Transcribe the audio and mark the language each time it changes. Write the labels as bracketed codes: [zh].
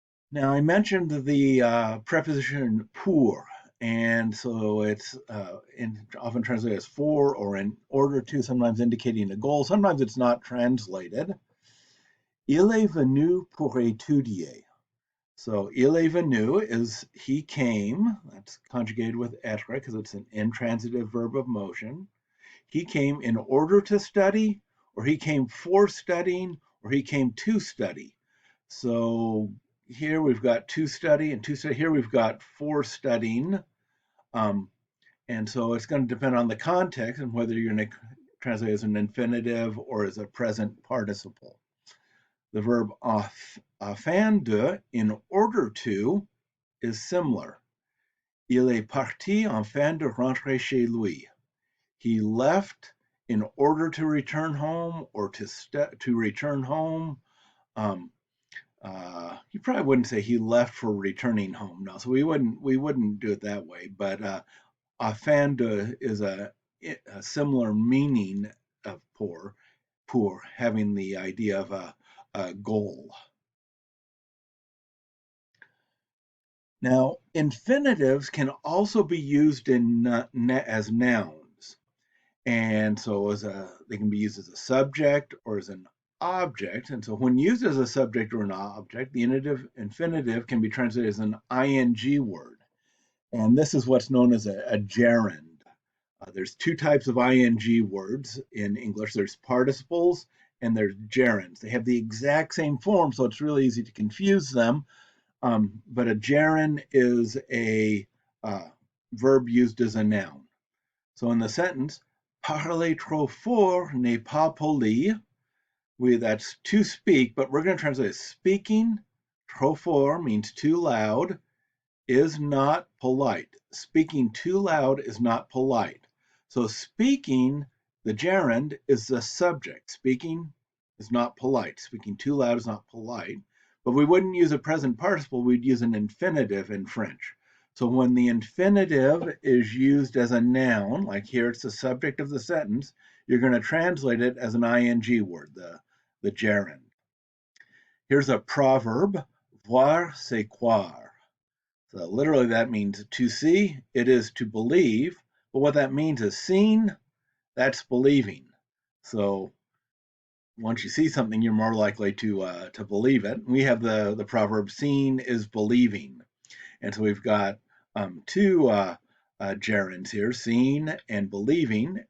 [en] Now, I mentioned the preposition pour, and so it's often translated as for or in order to, sometimes indicating a goal. Sometimes it's not translated. [fr] Il est venu pour étudier. [en] So [fr] il est venu [en] is he came. That's conjugated with être because it's an intransitive verb of motion. He came in order to study, or he came for studying, or he came to study. So here we've got to study and to study. Here we've got for studying. And so it's going to depend on the context and whether you're going to translate as an infinitive or as a present participle. The verb afin de, in order to, is similar. [fr] Il est parti afin de rentrer chez lui. [en] He left in order to return home, or to return home, You probably wouldn't say he left for returning home. No, so we wouldn't do it that way. But afin de is a similar meaning of pour, having the idea of a goal. Now, infinitives can also be used as nouns. And so they can be used as a subject or as an object. And so when used as a subject or an object, the infinitive can be translated as an ing word. And this is what's known as a gerund. There's two types of ing words in English. There's participles and there's gerunds. They have the exact same form, so it's really easy to confuse them. But a gerund is a verb used as a noun. So in the sentence, [fr] parler trop fort n'est pas poli. [en] That's to speak, but we're going to translate it. Speaking [fr] trop fort [en] means too loud, is not polite. Speaking too loud is not polite. So speaking, the gerund, is the subject. Speaking is not polite. Speaking too loud is not polite. But we wouldn't use a present participle, we'd use an infinitive in French. So when the infinitive is used as a noun, like here it's the subject of the sentence, you're going to translate it as an ing word, the gerund. Here's a proverb, [fr] voir c'est croire. [en] So literally that means to see, it is to believe. But what that means is seen, that's believing. So once you see something, you're more likely to believe it. We have the proverb, seeing is believing. And so we've got two gerunds here, seeing and believing.